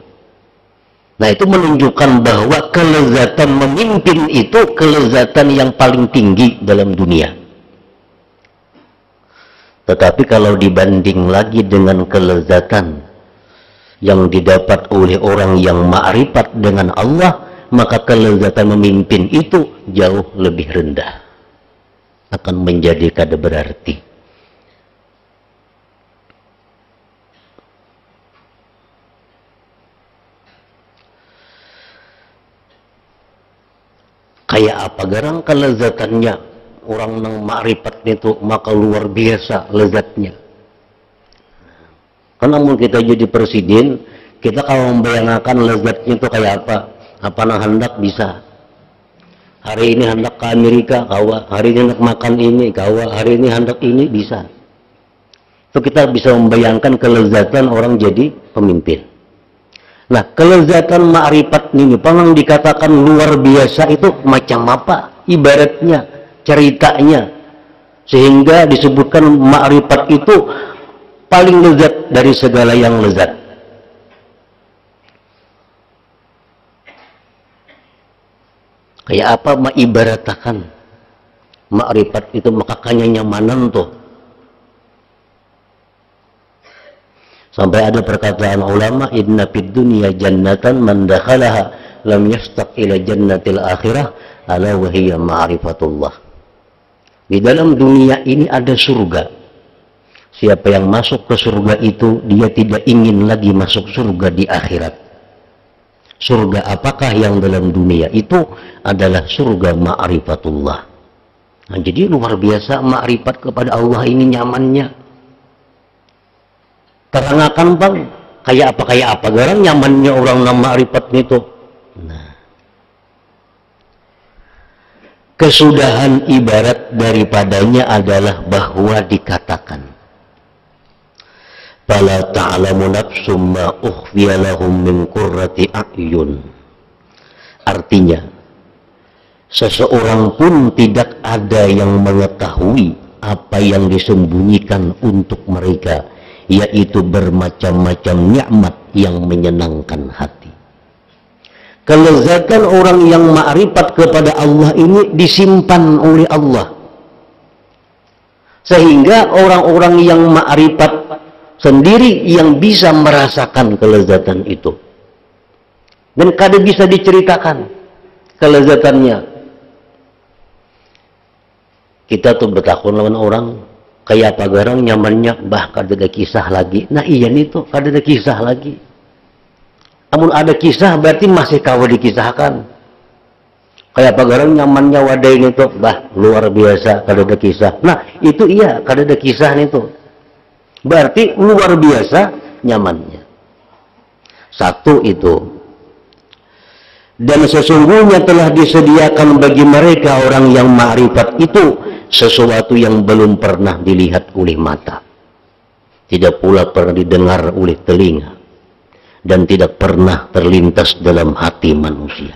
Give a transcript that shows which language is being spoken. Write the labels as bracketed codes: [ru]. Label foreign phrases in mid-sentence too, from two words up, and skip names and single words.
[id] Nah, itu menunjukkan bahwa kelezatan memimpin itu kelezatan yang paling tinggi dalam dunia. Tetapi kalau dibanding lagi dengan kelezatan yang didapat oleh orang yang ma'rifat dengan Allah, maka kelezatan memimpin itu jauh lebih rendah, akan menjadi kada berarti. [bjn] Kayak apa garang kelezatannya orang nang ma'rifat itu, maka luar biasa lezatnya. Karena namun kita jadi presiden, kita kalau membayangkan lezatnya itu kayak apa nang hendak bisa. Hari ini hendak ke Amerika, kawa. Hari ini hendak makan ini, kawa. Hari ini hendak ini, bisa. [id] Itu kita bisa membayangkan kelezatan orang jadi pemimpin. Nah, kelezatan ma'rifat ini, pernah dikatakan luar biasa itu macam apa? Ibaratnya, ceritanya. Sehingga disebutkan ma'rifat itu paling lezat dari segala yang lezat. [bjn] Kayak apa mengibaratakan ma'rifat itu, maka kayaknya nyamanan tuh. [id] Sampai ada perkataan ulama, [ar] إن في الدنيا جنة من دخلها لم يشتق إلى جنة الآخرة ألا وهي معرفة الله. [id] Di dalam dunia ini ada surga. Siapa yang masuk ke surga itu, dia tidak ingin lagi masuk surga di akhirat. Surga apakah yang dalam dunia itu adalah surga ma'rifatullah. Nah, jadi luar biasa ma'rifat kepada Allah ini nyamannya. [bjn] Terangkan bang, kayak apa garang nyamannya orang nama ma'rifat itu. [id] Nah, kesudahan ibarat daripadanya adalah bahwa dikatakan, [ar] فلا تعلم نفس ما أخفي لهم من قرة أعين. [id] Artinya, seseorang pun tidak ada yang mengetahui apa yang disembunyikan untuk mereka, yaitu bermacam-macam nikmat yang menyenangkan hati. Kelezatan orang yang ma'rifat kepada Allah ini disimpan oleh Allah, sehingga orang-orang yang ma'rifat sendiri yang bisa merasakan kelezatan itu, dan kada bisa diceritakan kelezatannya. [bjn] Kita tuh bertakun lawan orang, kayak apa garang nyamannya, bah kada ada kisah lagi. Nah iya nih tuh, kada ada kisah lagi. Namun ada kisah berarti masih kawa dikisahkan. Kayak apa garang nyamannya wadah ini tuh, bah luar biasa, kada ada kisah. Nah itu iya, kada ada kisah nih tuh. Berarti luar biasa nyamannya. [id] Satu itu. Dan sesungguhnya telah disediakan bagi mereka orang yang ma'rifat itu sesuatu yang belum pernah dilihat oleh mata, tidak pula pernah didengar oleh telinga, dan tidak pernah terlintas dalam hati manusia.